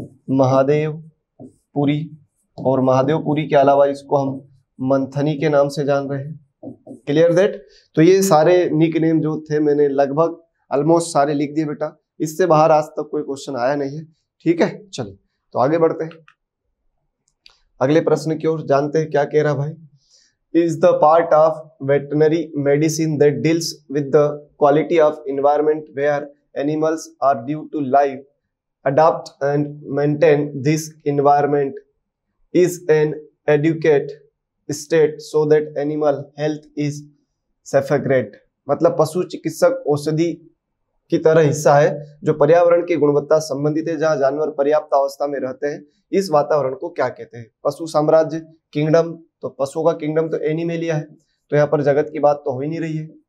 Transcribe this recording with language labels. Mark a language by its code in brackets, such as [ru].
[hi] महादेवपुरी, और महादेवपुरी के अलावा इसको हम मंथनी के नाम से जान रहे हैं। [en] Clear that? [hi] तो ये सारे निक नेम जो थे मैंने लगभग ऑलमोस्ट सारे लिख दिए बेटा, इससे बाहर आज तक कोई क्वेश्चन आया नहीं है। ठीक है, चलिए तो आगे बढ़ते हैं अगले प्रश्न की ओर। जानते हैं क्या कह रहा भाई। [en] is the part of veterinary medicine that deals with the quality of environment where animals are due to live, adapt and maintain this environment is an adequate state so that animal health is safeguarded। [hi] मतलब पशु चिकित्सक औषधि की तरह हिस्सा है जो पर्यावरण की गुणवत्ता संबंधित है, जहां जानवर पर्याप्त अवस्था में रहते हैं। इस वातावरण को क्या कहते हैं? पशु साम्राज्य, किंगडम। तो पशुओं का किंगडम तो एनिमेलिया है, तो यहाँ पर जगत की बात तो हो ही नहीं रही है।